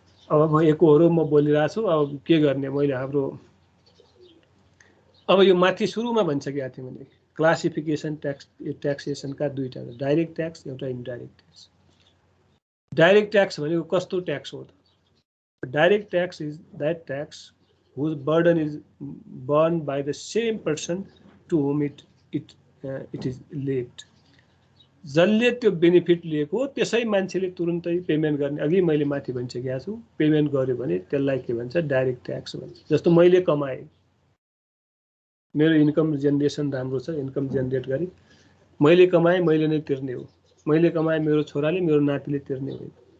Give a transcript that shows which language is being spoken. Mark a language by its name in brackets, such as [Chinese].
[Nepali] अब म एकहोरो म बोलिरहेको छु, अब के गर्ने मैले हाम्रो अब यो माथि सुरुमा भनिसकेको थिएँ मैले क्लासिफिकेसन ट्याक्सेसनका दुईटा, डाइरेक्ट ट्याक्स एउटा इन्डाइरेक्ट ट्याक्स। डाइरेक्ट ट्याक्स भनेको कस्तो ट्याक्स हो त? [English] Direct tax is that tax whose burden is borne by the same person to whom it is levied। [Nepali] जसले त्यो बेनिफिट लिएको त्यसै मान्छेले तुरुन्तै पेमेन्ट गर्ने। अघि मैले माथि भनिसकेको छु, पेमेन्ट गर्यो भने त्यसलाई के भन्छ? डाइरेक्ट ट्याक्स भन्छ। जस्तो मैले कमाएँ, मेरो इन्कम जेनेरेसन राम्रो छ, इन्कम जेनेरेट गरेँ, मैले कमाएँ मैले नै तिर्ने हो, मैले कमाएँ मेरो छोराले मेरो नातिले तिर्ने हो।